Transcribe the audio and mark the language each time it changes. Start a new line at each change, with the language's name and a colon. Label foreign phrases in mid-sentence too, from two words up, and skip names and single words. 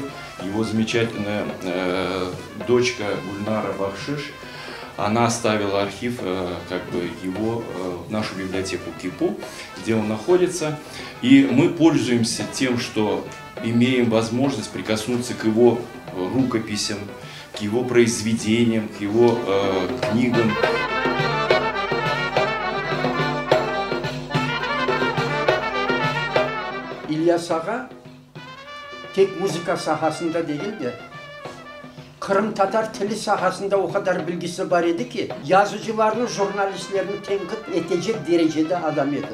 Russian: Его замечательная дочка Гульнара Бахшиш, она оставила архив, его в нашу библиотеку КИПУ, где он находится. И мы пользуемся тем, что имеем возможность прикоснуться к его рукописям, к его произведениям, к его книгам.
Crimean Tatar: İlyas Ağa tek müzika sahasında değil de Kırım Tatar tili sahasında o kadar bilgisi var idi ki yazıcılarını, jurnalistlerini tenkit edecek derecede adam idi.